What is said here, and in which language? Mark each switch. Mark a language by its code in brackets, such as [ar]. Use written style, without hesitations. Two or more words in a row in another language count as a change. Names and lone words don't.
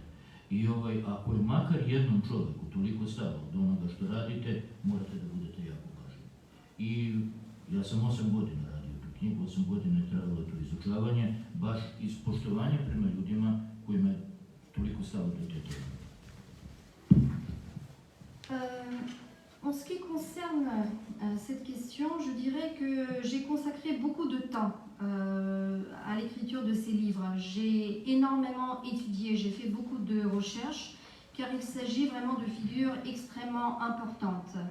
[sr] I ako je makar jednom čovjeku toliko stalo od onoga što radite, morate da budete jako pažljivi. I ja sam 8 godina radio tu knjigu, 8 godina je trajalo to izučavanje, baš iz poštovanja prema ljudima kojima je toliko stalo do te teme. [fr] En ce qui concerne cette question, je dirais que j'ai consacré beaucoup de temps à l'écriture de ces livres. J'ai énormément étudié, j'ai fait beaucoup de recherches, car il s'agit vraiment de figures extrêmement importantes.